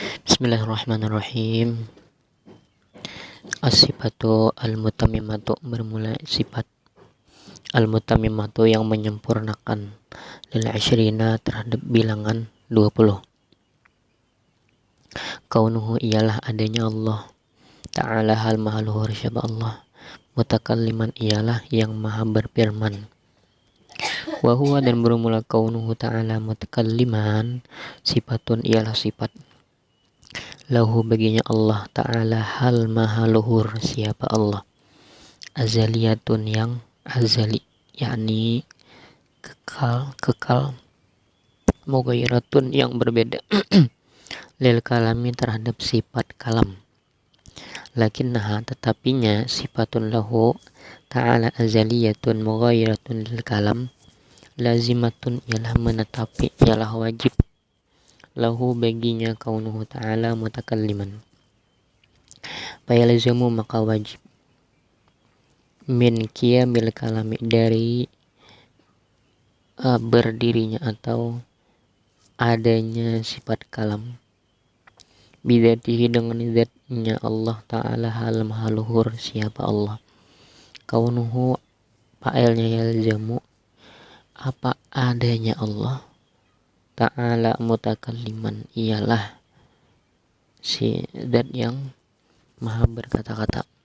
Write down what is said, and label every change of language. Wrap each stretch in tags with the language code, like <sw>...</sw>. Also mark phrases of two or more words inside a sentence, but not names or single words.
<ar>بسم الله الرحمن الرحيم. الصفات المتممة,</ar> <ms>bermula sifat al-mutammimatu yang menyempurnakan,</ms> <ar>للعشرين</ar> <ms>terhadap bilangan 20. Kaunuhu ialah adanya Allah Ta'ala, hal maha luhur siapa Allah. Mutakalliman ialah yang maha berfirman.</ms> <ar>وهو,</ar> <ms>dan bermula</ms> <ar>كونه تعالى متكلما,</ar> <ms>sifatun ialah sifat lahu baginya Allah Ta'ala, hal maha luhur siapa Allah. Azaliyatun yang azali, yakni kekal. Mughayyiratun yang berbeda.</ms> <ar>للكلام</ar> <ms>terhadap sifat kalam. Lakinnaha, tetapinya,</ms> <ar>صفة له تعالى أزلية مغايرة للكلام لازمة</ar> <ms>ialah menetapi, ialah wajib, lahu baginya</ms> <ar>كونه تعالى متكلما. Fayalzamu,</ar> <ms>maka wajib,</ms> <ar>من قيام الكلام,</ar> <ms>dari berdirinya atau adanya sifat kalam, bidatihi dengan zatnya Allah Ta'ala, hal maha luhur siapa Allah. Kaunuhu, fa'ilnya yalzamu, apa adanya Allah Ta'ala mutakalliman ialah si zat yang maha berkata-kata.</ms>